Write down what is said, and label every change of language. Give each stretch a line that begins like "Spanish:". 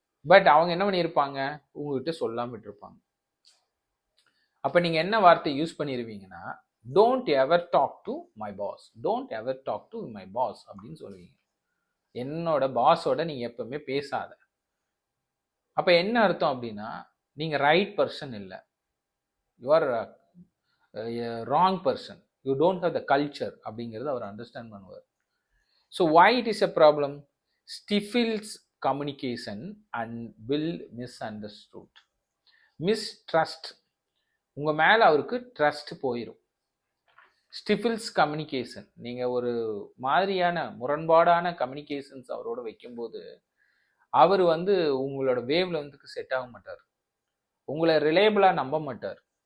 Tamil: But அவங்க என்ன பண்ணியிருப்பாங்க, உங்ககிட்ட சொல்லாமல் விட்டுருப்பாங்க. அப்போ நீங்கள் என்ன வார்த்தை use பண்ணிடுவீங்கன்னா,
English: don't ever talk to my boss,
Tamil: don't ever talk to my boss அப்படின்னு சொல்லுவீங்க. என்னோட பாஸோட நீங்கள் எப்பவுமே பேசாத. அப்போ என்ன அர்த்தம் அப்படின்னா, நீங்கள் ரைட் பர்சன் இல்லை,
English: you are wrong person, you don't have the culture
Tamil: அப்படிங்கிறது அவர் அண்டர்ஸ்டாண்ட் பண்ணுவார்.
English: So why it is a problem? Stifles communication and build misunderstood.
Tamil: Mistrust, உங்கள் மேலே அவருக்கு ட்ரஸ்ட் போயிடும். ஸ்டிஃபில்ஸ் கம்யூனிகேஷன், நீங்கள் ஒரு மாதிரியான முரண்பாடான கம்யூனிகேஷன்ஸ் அவரோட வைக்கும்போது அவர் உங்களோட வேவ் லென்த்துக்கு செட் ஆக மாட்டார், உங்களை ரிலேபிளாக நம்ப மாட்டார்.